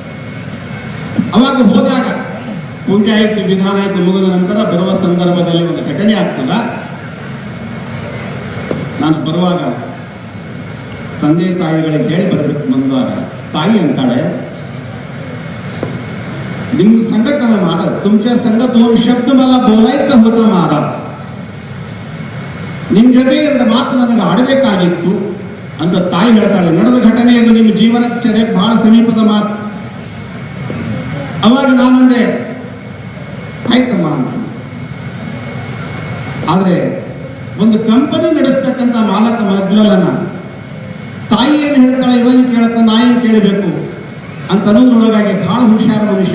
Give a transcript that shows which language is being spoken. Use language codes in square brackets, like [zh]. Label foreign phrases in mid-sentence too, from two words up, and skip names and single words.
[kn] ಅವಾಗ ಹೋದಾಗ ಪೂಜೆ ಆಯಿತು, ವಿಧಾನ ಆಯಿತು, ಮುಗಿದ ನಂತರ ಬರುವ ಸಂದರ್ಭದಲ್ಲಿ ಒಂದು ಘಟನೆ ಆಗ್ತದ. ನಾನು ಬರುವಾಗ ತಂದೆ ತಾಯಿಗಳಿಗೆ ಹೇಳಿ ಬರಬೇಕು. ಬಂದಾಗ ತಾಯಿ ಅಂತಾಳೆ, ನಿಮ್ಮ [mr] संघटना महाराज, तुमच्या संघ 2 शब्द मला बोलायचं होतं महाराज. [kn] ನಿಮ್ಮ ಜೊತೆ 2 ಮಾತು ನನಗೆ ಆಡಬೇಕಾಗಿತ್ತು ಅಂತ ತಾಯಿ ಹೇಳ್ತಾಳೆ. ನಡೆದ ಘಟನೆ ಇದು, ನಿಮ್ಮ ಜೀವನಕ್ಕೆ ಬಹಳ ಸಮೀಪದ ಮಾತು. ಅವಾಗ ನಾನಂದೆ ಆಯ್ತಮ್ಮ ಅಂತ. ಆದ್ರೆ ಒಂದು ಕಂಪನಿ ನಡೆಸ್ತಕ್ಕಂಥ ಮಾಲಕ ಮಗ್ಲನ ತಾಯಿ ಏನು ಹೇಳ್ತಾಳೆ, ಇವನಿಗೆ ಕೇಳತ್ತ, ನಾಯಿಗೆ ಕೇಳಬೇಕು ಅಂತ ಅನ್ನೋದ್ರೊಳಗಾಗಿ ಬಹಳ ಹುಷಾರ ಮನುಷ್ಯ.